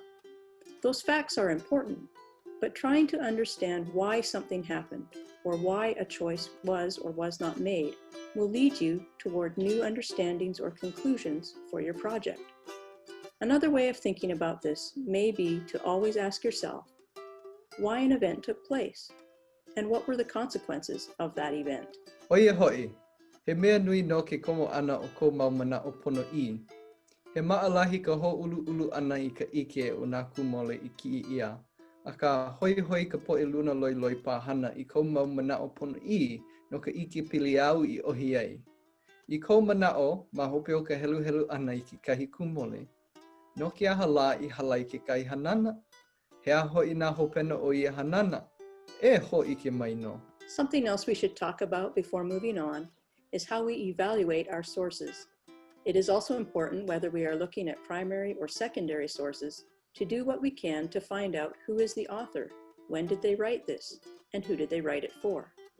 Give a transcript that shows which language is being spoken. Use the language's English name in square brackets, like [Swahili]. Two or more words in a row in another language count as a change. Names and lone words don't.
[English] Those facts are important, but trying to understand why something happened or why a choice was or was not made will lead you toward new understandings or conclusions for your project. Another way of thinking about this may be to always ask yourself why an event took place and what were the consequences of that event. [Hawaiian] Oia hoʻi, he mea nui no ke komo ana o kou mau mana o pono i. He maʻalahi ka hoʻuluʻulu ana i ka ike o nā kumole i kiʻi ia, a ka hoihoi ka poʻe luna loiloi pāhana i kou mau manaʻo pono i no ka ike pili au i ohi ai. I kou manaʻo, ma hope o ka heluhelu ana i kekahi kumole, no ke aha la i halai kekahi hanana? He a hoʻi nā hopena o ia hanana? E hoʻike mai no. [English] Something else we should talk about before moving on is how we evaluate our sources. It is also important, whether we are looking at primary or secondary sources, to do what we can to find out who is the author, when did they write this, and who did they write it for.